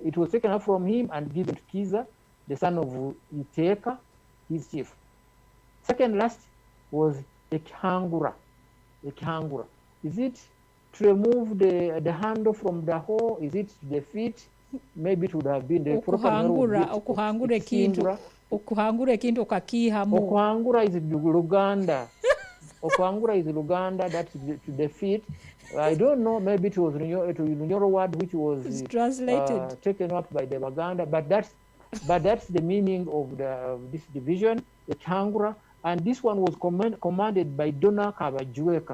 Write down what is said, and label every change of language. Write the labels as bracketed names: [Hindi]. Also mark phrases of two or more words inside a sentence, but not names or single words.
[English] It was taken away from him and given to Kiza, the son of Iteka, his chief. Second last was Ekihangura. Is it to remove the handle from the hole? Is it to the feet? Maybe it would have been the proper [Ganda] okuhangura ekintu okakiihamu. [English] Okuhangura is Luganda. Okuhangura is Luganda, that's to the feet. I don't know, maybe it was Bunyoro word which was translated, taken up by the Baganda, but that's the meaning of this division, the Tangura, and this one was commanded by Dona Kabajueka.